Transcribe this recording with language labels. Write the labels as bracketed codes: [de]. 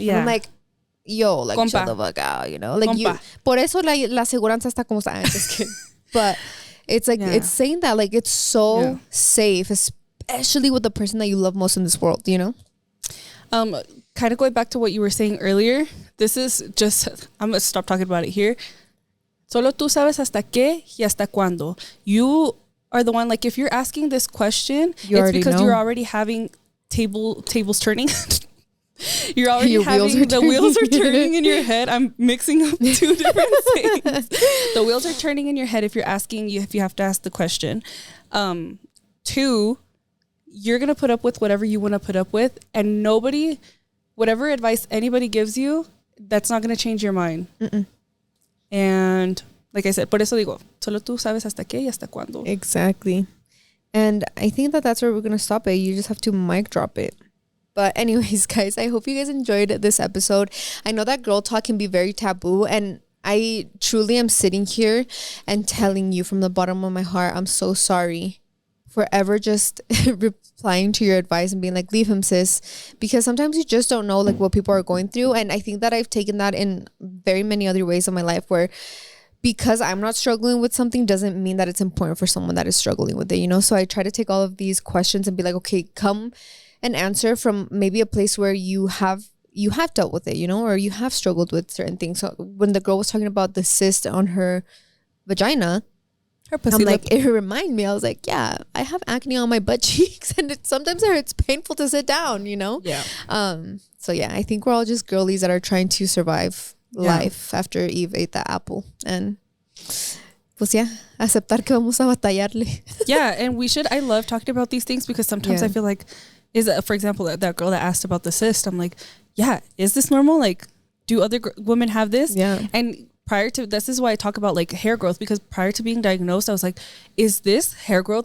[en] Yeah. And I'm like, yo, like, compa, chill the fuck out, you know? Like, compa, you, [es] por eso la aseguranza está como está. [en] Just kidding. But it's like, it's saying that, like, it's so safe, especially with the person that you love most in this world, you know? Kind of going back to what you were saying earlier, this is just, I'm going to stop talking about it here. [es] Solo tú sabes hasta qué y hasta cuándo. [en] You are the one, like, if you're asking this question, it's because you're already having tables turning. You're already having the wheels are turning in your head. I'm mixing up two different things. The wheels are turning in your head if you're asking, if you have to ask the question. Two, you're going to put up with whatever you want to put up with, and nobody, whatever advice anybody gives you, that's not going to change your mind. Mm-mm. And like I said, [es] por eso digo, solo tú sabes hasta qué y hasta cuándo. [en] Exactly. And I think that that's where we're going to stop it. You just have to mic drop it. But anyways, guys, I hope you guys enjoyed this episode. I know that girl talk can be very taboo, and I truly am sitting here and telling you from the bottom of my heart, I'm so sorry for ever just replying to your advice and being like, leave him, sis, because sometimes you just don't know, like, what people are going through. And I think that I've taken that in very many other ways in my life, where because I'm not struggling with something doesn't mean that it's important for someone that is struggling with it, you know? So I try to take all of these questions and be like, okay, come and answer from maybe a place where you have dealt with it, you know, or you have struggled with certain things. So when the girl was talking about the cyst on her vagina, I'm like, it reminded me, I was like, yeah, I have acne on my butt cheeks, and sometimes it's painful to sit down, you know? Yeah. So yeah, I think we're all just girlies that are trying to survive life after Eve ate that apple. [es] And pues yeah, aceptar que vamos a batallarle. [en] Yeah, and I love talking about these things, because sometimes I feel like, for example, that girl that asked about the cyst, I'm like, yeah, is this normal? Like, do other women have this? Yeah. And this is why I talk about, like, hair growth, because prior to being diagnosed, I was like, is this hair growth?